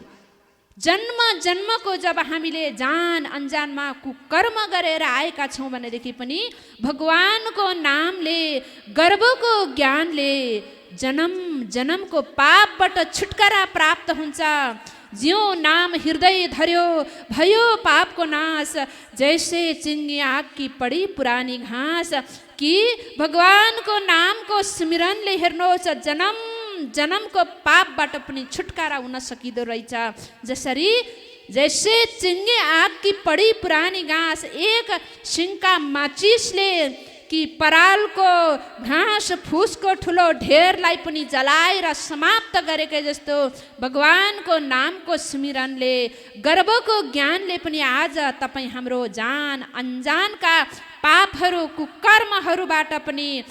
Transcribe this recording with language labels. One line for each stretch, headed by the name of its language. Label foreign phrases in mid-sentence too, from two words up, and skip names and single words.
Nepali: जन्म जन्मको जब हामीले जान अन्जानमा कुकर्म गरेर आएका छौँ भनेदेखि पनि भगवानको नामले गर्वको ज्ञानले जन्म जन्मको पापबाट छुटकारा प्राप्त हुन्छ। ज्यो नाम हृदय धर्यो भयो पापको नाश,
Hindi: जैसे चिङ्गे आग की पडी पुरानी घाँस।
Nepali: कि भगवानको नामको स्मरणले हेर्नुहोस् जन्म जन्मको पापबाट पनि छुटकारा हुन सकिँदो रहेछ। जसरी
Hindi: जैसे चिङ्गे आग की पडी पुरानी घाँस,
Nepali: एक सिङ्का माचिसले कि परालको घाँस फुसको ठुलो ढेरलाई पनि जलाएर समाप्त गरेकै जस्तो भगवानको नामको स्मरणले गर्वको ज्ञानले पनि आज तपाईँ हाम्रो जान अनजानका पापहरू कुकर्महरूबाट पनि